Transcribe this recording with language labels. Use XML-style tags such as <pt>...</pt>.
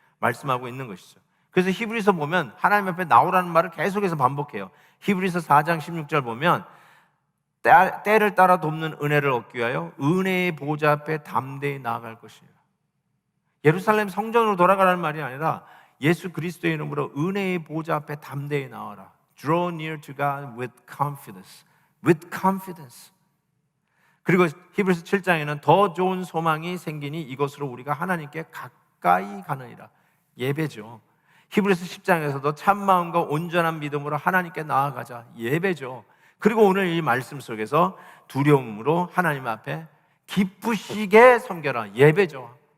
<ko>말씀하고 있는 것이죠. 그래서 히브리서 보면 하나님 앞에 나오라는 말을 계속해서 반복해요. 히브리서 4장 16절 보면 때를 따라 돕는 은혜를 얻기 위하여 은혜의 보좌 앞에 담대히 나아갈 것이에요. 예루살렘 성전으로 돌아가라는 말이 아니라 예수 그리스도의 이름으로 은혜의 보좌 앞에 담대히 나와라.</ko> <en>Draw near to God with confidence. With confidence.</en> <ko>그리고 히브리서 7장에는 더 좋은 소망이 생기니 이것으로 우리가 하나님께 가까이 가느니라. 예배죠. 히브리서 10장에서도 참 마음과 온전한 믿음으로 하나님께 나아가자. 예배죠. 그리고 오늘 이 말씀 속에서 두려움으로 하나님 앞에 기쁘시게 섬겨라. 예배죠.</ko>